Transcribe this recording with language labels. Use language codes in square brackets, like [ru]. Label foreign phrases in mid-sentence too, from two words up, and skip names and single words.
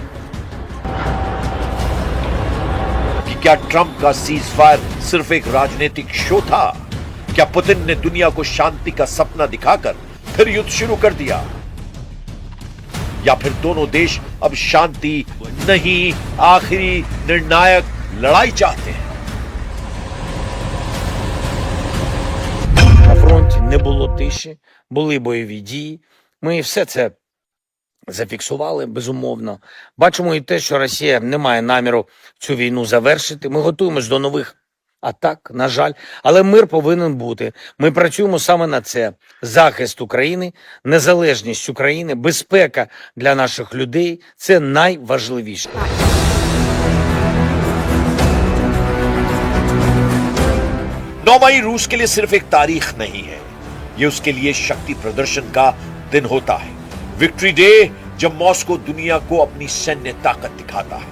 [hi] कि क्या ट्रंप का सीज फायर सिर्फ एक राजनीतिक शो था? क्या पुतिन ने दुनिया को शांति का सपना दिखाकर फिर युद्ध शुरू कर दिया? या फिर दोनों देश अब शांति नहीं, आखिरी निर्णायक लड़ाई चाहते हैं? [uk] На фронті не було тиші, були бойові дії. Ми все це зафіксували, безумовно. Бачимо і те, що Росія не має наміру цю війну завершити. Ми готуємось до нових атак, на жаль. Але мир повинен бути. Ми працюємо саме на це. Захист України, незалежність України, безпека для наших людей – це найважливіше. [hi] मई रूस के लिए सिर्फ एक तारीख नहीं है, ये उसके लिए शक्ति प्रदर्शन का दिन होता है। विक्ट्री डे जब मॉस्को दुनिया को अपनी सैन्य ताकत दिखाता है।